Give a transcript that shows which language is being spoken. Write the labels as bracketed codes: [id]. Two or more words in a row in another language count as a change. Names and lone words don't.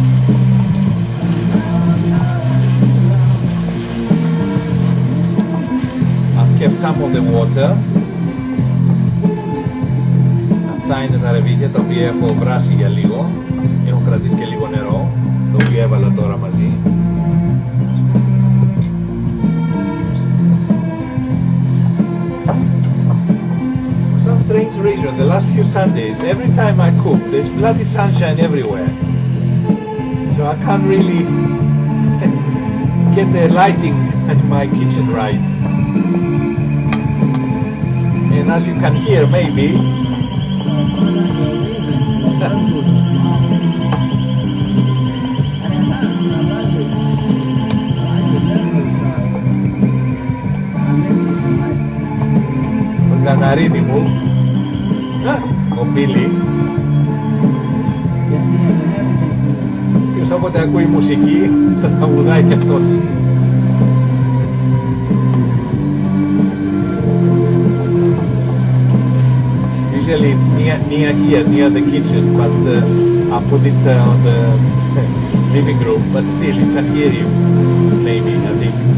[en] I've kept some on the water. [el] Αυτά είναι τα ρεβίθια τα οποία έχω βράσει για λίγο. Έχω κρατήσει και λίγο νερό, το οποίο έβαλα τώρα μαζί. [en] Strange reason, the last few Sundays, every time I cook, there's bloody sunshine everywhere. So I can't really get the lighting in my kitchen right. And as you can hear, maybe, [el] το καναρίνι μου, ο Μπίλι, ποιος όποτε ακούει μουσική, το τραγουδάει και αυτός. [en] Usually it's near here, near the kitchen, but I put it on the living room, but still it can hear you, maybe, I think.